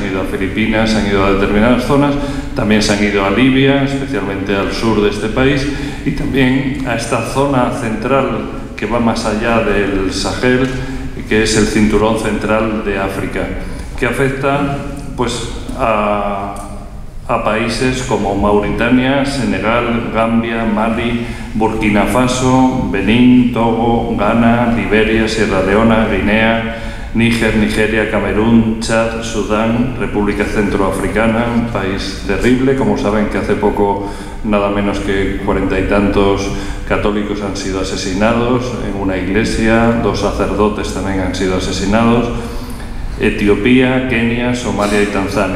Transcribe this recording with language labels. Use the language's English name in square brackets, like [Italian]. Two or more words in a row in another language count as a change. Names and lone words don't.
[Spanish] han ido a Filipinas, se han ido a determinadas zonas, también se han ido a Libia, especialmente al sur de este país, y también a esta zona central que va más allá del Sahel, que es el cinturón central de África, que afecta pues, a países como Mauritania, Senegal, Gambia, Mali, Burkina Faso, Benín, Togo, Ghana, Liberia, Sierra Leona, Guinea, Níger, Nigeria, Camerún, Chad, Sudán, República Centroafricana, un país terrible. Como saben, que hace poco nada menos que 40 y tantos católicos han sido asesinados en una iglesia, 2 sacerdotes también han sido asesinados, Etiopía, Kenia, Somalia y Tanzania.